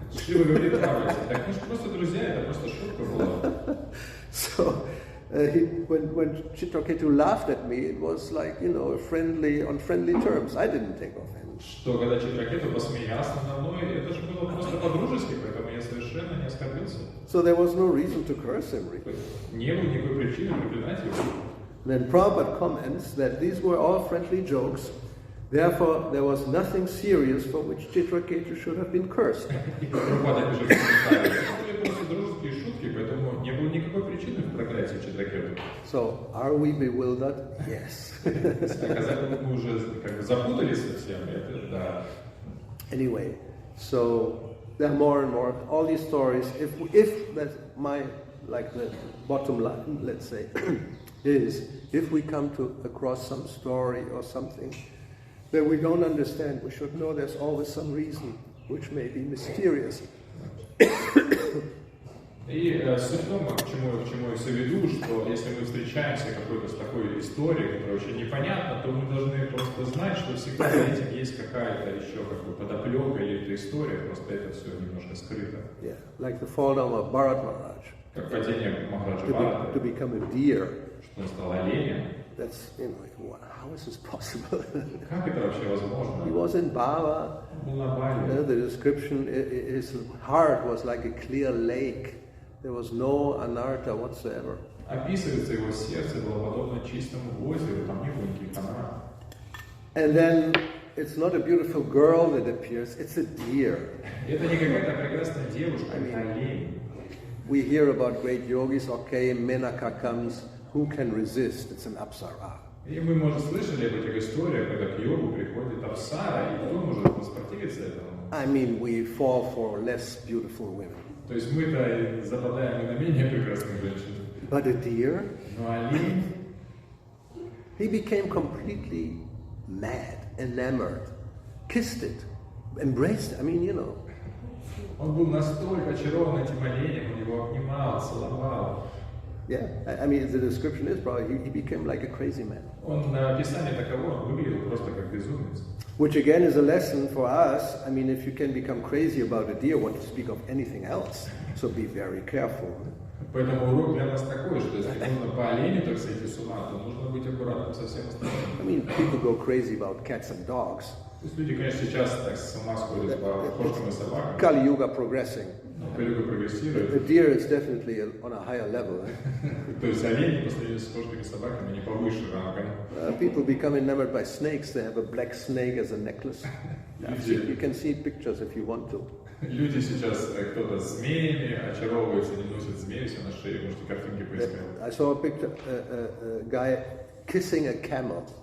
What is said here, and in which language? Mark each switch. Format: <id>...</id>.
<ru>Шива говорит Парвати, так мы же просто друзья, это просто шутка была.</ru> <en>So when Chitraketu laughed at me, it was like, on friendly terms. I didn't take offense.</en> <ru>Что когда Читракету посмеялся надо мной, это же было просто по-дружески, поэтому я совершенно не оскорбился.</ru> <en>So there was no reason to curse him, really.</en> <ru>Не было никакой причины проклинать его.</ru> <en>Then Prabhupada comments that these were all friendly jokes. Therefore, there was nothing serious for which Chitraketu should have been cursed.</en> <ru>И Прабхупада пишет в комментариях, что были просто дружеские шутки, поэтому не было никакой причины в проклятии Читракету.</ru> <en>So, are we bewildered? Yes.</en> <ru>Оказалось, мы уже запутались совсем, это да.</ru> <en>Anyway, so there are more and more all these stories. If that's the bottom line, let's say, is if we come across some story or something that we don't understand, we should know there's always some reason which may be mysterious.</en> <ru>И суть в том, к чему я все веду, что если мы встречаемся с такой историей, которая очень непонятна, то мы должны просто знать, что всегда за этим есть какая-то еще подоплека или эта история, просто это все немножко скрыто.</ru> <en>Yeah, like the fall down of Bharat Maharaj.</en> <ru>Как падение Махараджа Бхарата,</ru> <en>to become a deer.</en> <ru>Что он стал оленем.</ru> <en>That's, how is this possible?</en> <ru>Как это вообще возможно?</ru> <en>He was in Bava.</en> <ru>Он был на Бали.</ru> <en>The description, his heart was like a clear lake. There was no anartha whatsoever.</en> <ru>Описывается его сердце было подобно чистому озеру, там не было никаких анарт.</ru> <en>And then it's not a beautiful girl that appears; it's a deer.</en> <ru>Это не какая-то прекрасная девушка, это олень.</ru> <en>We hear about great yogis. Okay, Menaka comes. Who can resist? It's an apsara.</en> <ru>И мы, может, слышали об этих историях, когда к йогу приходит апсара, и кто может воспротивиться этому?</ru> <en>I mean, we fall for less beautiful women.</en> <ru>То есть мы-то западаем и на менее прекрасных женщин.</ru> <en>But a deer?</en> <ru>Но олень...</ru> <en>He became completely mad, enamored, kissed it, embraced it. I mean,</en> <ru>Он был настолько очарован этим оленем, он его обнимал, целовал.</ru> <en>Yeah, I mean, the description is probably he became like a crazy man.</en> <ru>Он на описании таково, он выглядел просто как безумец.</ru> <en>Which again is a lesson for us. I mean, if you can become crazy about a deer, what to speak of anything else. So be very careful.</en> <ru>Поэтому урок для нас такой, что если можно по оленю так сойти с ума, то нужно быть аккуратным со всем остальным.</ru> <en>I mean, people go crazy about cats and dogs.</en> <ru>То есть люди, конечно, сейчас так с ума сходят по кошкам и собакам.</ru> <en>Kali Yuga progressing.</en> <ru>Кали-юга</ru> <en>The</en> <ru>прогрессирует.</ru> <en>deer is definitely on a higher level.</en> <ru>То есть олени по сравнению с кошками и собаками, они повыше рангом.</ru> <en>People become enamored by snakes. They have a black snake as a necklace. You can see pictures if you want to.</en> <ru>Люди сейчас, кто-то змеями очаровывается, не носит змеи все на шее, можете картинки поискать.</ru> <en>I saw a picture, a guy kissing a camel.</en>